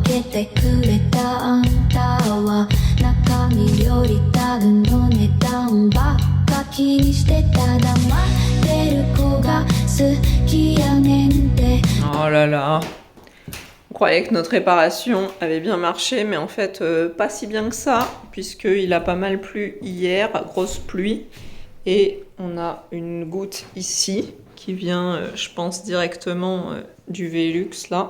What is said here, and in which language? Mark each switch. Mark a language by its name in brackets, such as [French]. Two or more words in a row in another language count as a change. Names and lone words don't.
[Japanese] てくれたあんたは中身よりタグの値段ばっか気にしてた黙ってる子が好きやねんて [French] Oh là là. On croyait que notre réparation avait bien marché, mais en fait pas si bien que ça, puisqu'il a pas mal plu hier, grosse pluie, et on a une goutte ici qui vient, je pense, directement du Velux là.